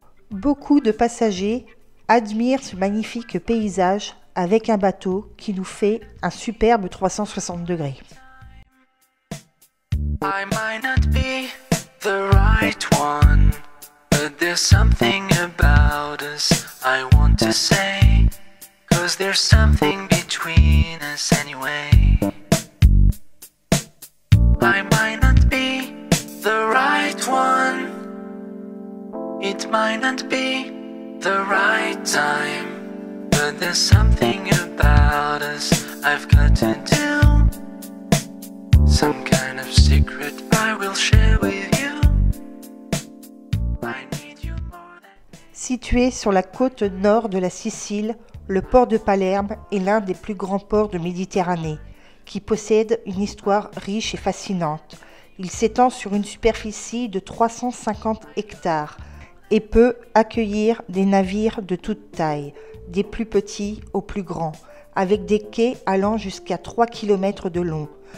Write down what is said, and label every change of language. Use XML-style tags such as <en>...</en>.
<fr>Beaucoup de passagers admirent ce magnifique paysage avec un bateau qui nous fait un superbe 360 degrés.</fr> <en>I might not be the right one, but there's something about us I want to say, 'cause there's something between us anyway. I might not be the right one, it might not be the right time, but there's something about us I've got to do, some kind of secret I will share with you. I need you more than...</en> <fr>Situé sur la côte nord de la Sicile, le port de Palerme est l'un des plus grands ports de Méditerranée, qui possède une histoire riche et fascinante. Il s'étend sur une superficie de 350 hectares, et peut accueillir des navires de toute taille, des plus petits aux plus grands, avec des quais allant jusqu'à 3 km de long.</fr>